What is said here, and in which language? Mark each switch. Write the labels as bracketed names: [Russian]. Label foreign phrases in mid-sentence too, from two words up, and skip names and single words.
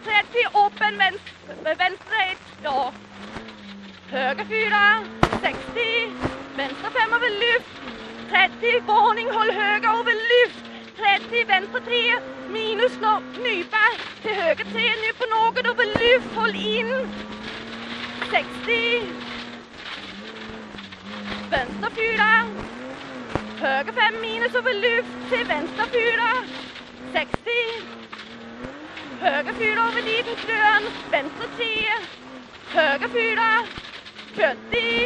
[Swedish] 30 öppen vänster 1. Ja. Höger 4. 60. Vänster 5 över lyft. 30. Varning håll höger över lyft. 30. Vänster 3. Minus nypa. Till höger 3. Nu på något över lyft. Håll in. 60. Vänster 4. [Norwegian] Høyre 5 minus over luft til venstre 4. 60. Høyre 4 over liten krøn, venstre 10. Høyre 4. 40.